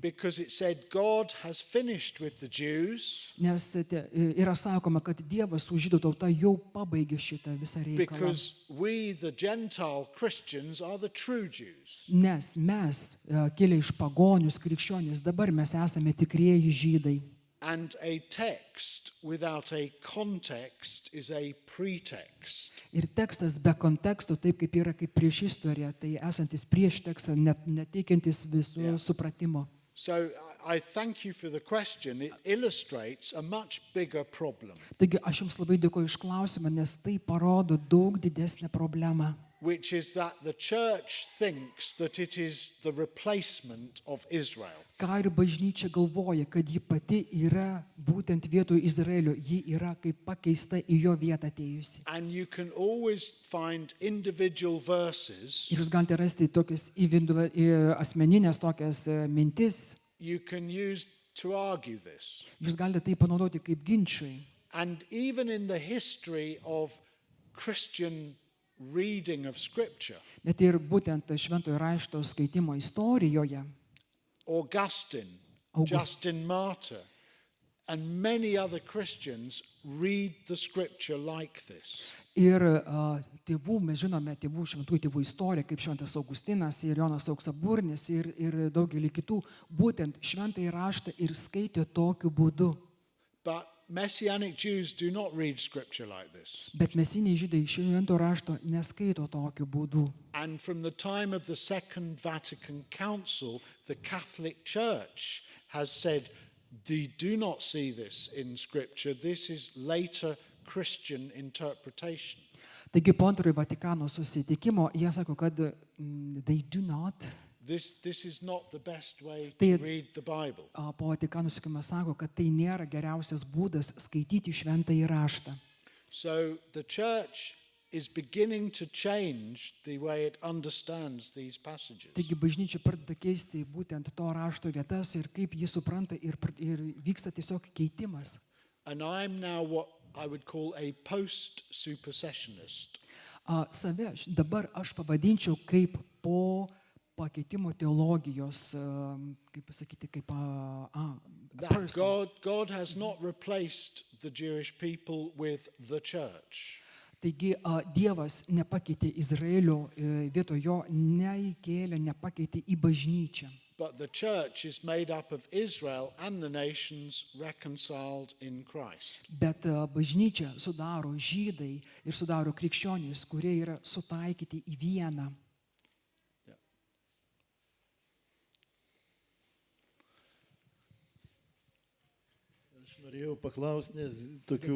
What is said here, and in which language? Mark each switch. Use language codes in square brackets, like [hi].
[en] Because it said God has finished with the Jews, [lt] Nes yra sakoma, kad Dievas su žydų tauta jau pabaigė šitą visą reikalą. [en] because we, the Gentile Christians, are the true Jews. [lt] Nes mes, kilę iš pagonius krikščionys, dabar mes esame tikrieji žydai. [en] And a text without a context is a pretext. [lt] Ir tekstas be konteksto, taip kaip yra kaip prieš istoriją, tai esantis prieš tekstą, neteikiantis visų supratimo. [en] So I thank you for the question. It illustrates a much bigger problem, [lt] Taigi aš Jums labai dėkoju iš klausimą, nes tai parodo daug didesnę problemą. [en] which is that the church thinks that it is the replacement of Israel. [lt] Ką ir bažnyčia galvoja, kad ji pati yra būtent vietoj Izraelio, ji yra kaip pakeista į jo vietą atėjusi. [en] And you can always find individual verses. [lt] Ir Jūs galite rasti tokias asmeninės tokias mintis, [en] You can use to argue this. [lt] Jūs galite tai panaudoti kaip ginčiui. [en] And even in the history of Christian reading of Scripture, [lt] Net ir būtent šventojo rašto skaitimo istorijoje [en] Augustine, August- Justin Martyr, And many other Christians read the scripture like this. [lt] Ir tėvų, mes žinome tėvų, šventųjų tėvų istoriją, kaip Šventas Augustinas ir Jonas Auksaburnis ir daugelį kitų, būtent šventąjį raštą ir skaitė tokiu būdu. [en] But Messianic Jews do not read scripture like this. [lt] Bet mesiniai žydai švento rašto neskaito tokiu būdu. [en] And from the time of the Second Vatican Council, the Catholic Church has said, they do not see this in scripture. This is later Christian interpretation. [lt] Taigi po antrojo Vatikano susitikimo jie sako, kad [en] they do not. This is not the best way [lt] Tai- [en] to read the Bible. [lt] Po Vatikano susitikimo sako, kad tai nėra geriausias būdas skaityti šventąjį raštą. [en] So the church is beginning to change the way it understands these passages. [lt] Taigi bažnyčia pradeda keisti būtent to rašto vietas ir kaip jį supranta ir vyksta tiesiog keitimas. [en] And I'm now what I would call a post-supersessionist. [lt] Save dabar aš pavadinčiau kaip po pakeitimo teologijos, kaip pasakyti, kaip [en] That person. God has not replaced the Jewish people with the church. [lt] Taigi Dievas nepakeitė Izraelio, vietoj jo neįkėlė, nepakeitė į bažnyčią. [en] But the church is made up of Israel and the nations reconciled in Christ. [lt] Bet bažnyčia sudaro žydai ir sudaro krikščionys, kurie yra sutaikyti į vieną. Aš norėjau paklausti, nes tokių...